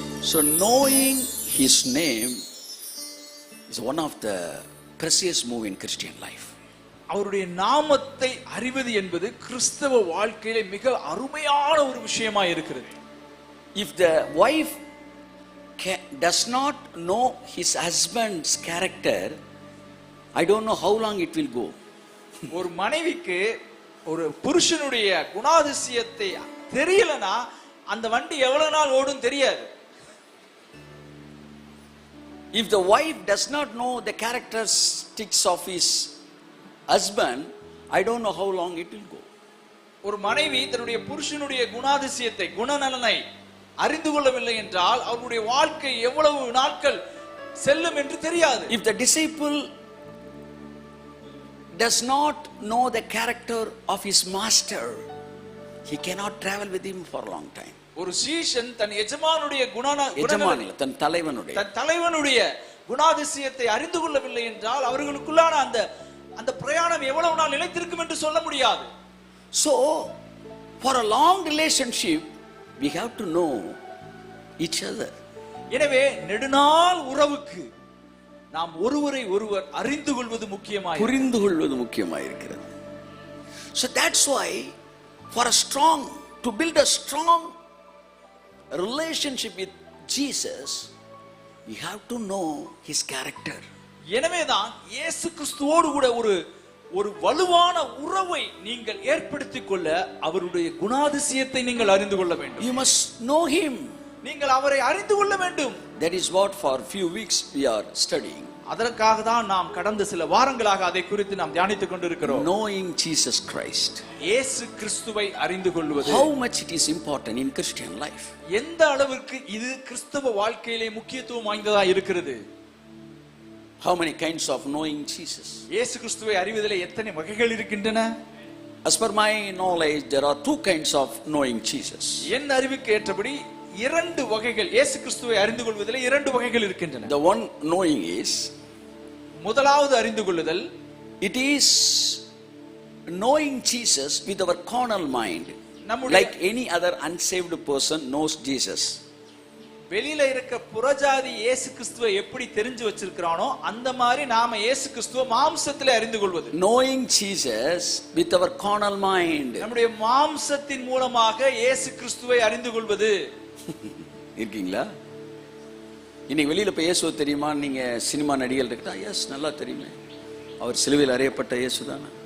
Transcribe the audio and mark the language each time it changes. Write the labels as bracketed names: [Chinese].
[English] So knowing His name is one of the precious move in Christian life. [Tamil] அவருடைய நாமத்தை அறிவது என்பது கிறிஸ்தவ வாழ்க்கையிலே மிக அருமையான ஒரு விஷயமா இருக்கிறது. [English] If the wife does not know his husband's character, I don't know how long it will go. [Tamil] ஒரு மனைவிக்கு ஒரு புருஷனுடைய குணாதிசயத்தை தெரியலனா அந்த வண்டி எவ்வளவு நாள் ஓடும் தெரியாது. [English] If the wife does not know the characteristics of his husband, I don't know how long it will go. [Tamil] ஒரு மனைவி தன்னுடைய புருஷனுடைய குணாதிசயத்தை, குணநலனை அறிந்து கொள்ளவில்லை என்றால் அவருடைய வாழ்க்கை எவ்வளவு நாட்கள் செல்லும் என்று தெரியாது. [English] If the disciple does not know the character of his master, he cannot travel with him for a long time. [Tamil] ஒரு சீஷன் தன் எஜமானுடைய தன் தலைவனுடைய குணாதிசயத்தை அறிந்து கொள்ளவில்லை என்றால் அவர்களுக்குள்ளான அந்த பிரயாணம் எவ்வளவு நாள் நிலைத்திருக்கும் என்று சொல்ல முடியாது. [English] So for a long relationship we have to know each other. [Tamil] எனவே நெடுநாள் உறவுக்கு நாம் ஒருவரை ஒருவர் அறிந்து கொள்வது முக்கியமாய் புரிந்து கொள்வது முக்கியமாய் இருக்கிறது. [English] So that's why for a strong to build a strong relationship with Jesus you have to know his character. [Tamil] எனவேதான் இயேசு கிறிஸ்துவோடு கூட ஒரு வலுவான உறவை நீங்கள் ஏற்படுத்திக் கொள்ள அவருடைய குணாதிசயத்தை நீங்கள் அறிந்து கொள்ள வேண்டும். [English] You must know him. [Tamil] நீங்கள் அவரை அறிந்து கொள்ள வேண்டும். [English] That is what for few weeks we are studying. [Tamil] அதற்காக தான் நாம் கடந்த சில வாரங்களாக அதை குறித்து நாம் தியானித்துக் கொண்டிருக்கிறோம். [English] Knowing Jesus Christ. [Tamil] இயேசு கிறிஸ்துவை அறிந்து கொள்வது. [English] How much it is important in Christian life. [Tamil] எந்த அளவிற்கு இது கிறிஸ்தவ வாழ்க்கையிலே முக்கியத்துவம் வாய்ந்ததா இருக்கிறது. [English] How many kinds of knowing Jesus? [Tamil] இயேசு கிறிஸ்துவை அறிவதிலே எத்தனை வகைகள் இருக்கின்றன? [English] As per my knowledge there are two kinds of knowing Jesus. [Tamil] என் அறிவுக்கு ஏற்றபடி இரண்டு வகைகள் இயேசு கிறிஸ்துவை அறிந்து கொள்வதிலே இரண்டு வகைகள் இருக்கின்றன. [English] The one knowing is [Tamil] முதலாவது அறிந்து கொள்ளுதல். [English] It is knowing Jesus with our carnal mind. Like any other unsaved person knows Jesus. [Tamil] வெளியில இருக்க புறஜாதி இயேசு கிறிஸ்துவை எப்படி தெரிஞ்சு வச்சிருக்கானோ அந்த மாதிரி நாம இயேசு கிறிஸ்துவை மாம்சத்திலே அறிந்து கொள்வது. [English] Knowing Jesus with our carnal mind. [Tamil] நம்முடைய மாம்சத்தின் மூலமாக இயேசு கிறிஸ்துவை அறிந்து கொள்வது. இருக்கீங்களா? இன்னைக்கு வெளியில போய் இயேசு தெரியுமா? நீங்க சினிமா நடிகர்கள் இருக்கா? எஸ், நல்லா தெரியுமே. அவர் சிலுவையில் அறையப்பட்ட இயேசு தானே.